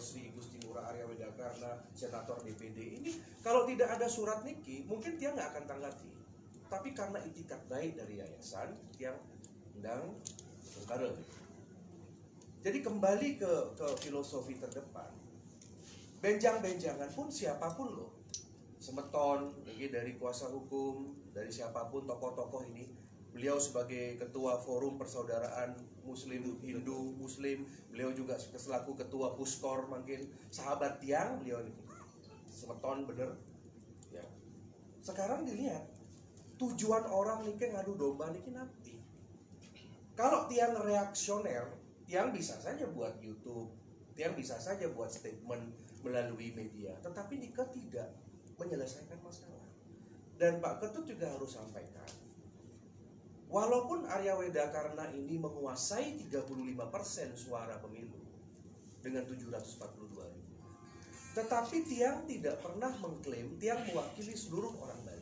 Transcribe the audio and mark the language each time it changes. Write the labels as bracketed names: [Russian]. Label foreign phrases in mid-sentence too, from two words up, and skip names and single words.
[Indonesian] Sri Gusti Ngurah Arya Widakarna, Senator DPD ini. Kalau tidak ada surat niki, mungkin tiang nggak akan tanggapi. Tapi karena itikat baik dari yayasan, tiang undang bongkar. Jadi kembali ke filosofi terdepan. Benjang-benjangan pun siapapun loh, semeton dari kuasa hukum, dari siapapun tokoh-tokoh ini. Beliau sebagai ketua forum persaudaraan Muslim Hindu Muslim, beliau juga selaku ketua Puskor, mungkin sahabat tiang beliau ini semeton bener. Ya. Sekarang dilihat tujuan orang niki ngadu domba niki nanti. Kalau tiang reaksioner, tiang bisa saja buat YouTube, tiang bisa saja buat statement melalui media, tetapi Nika tidak. menyelesaikan masalah. Dan Pak Ketut juga harus sampaikan, walaupun Arya Wedakarna ini menguasai 35% suara pemilu dengan 742.000, tetapi Tiang tidak pernah mengklaim Tiang mewakili seluruh orang Bali.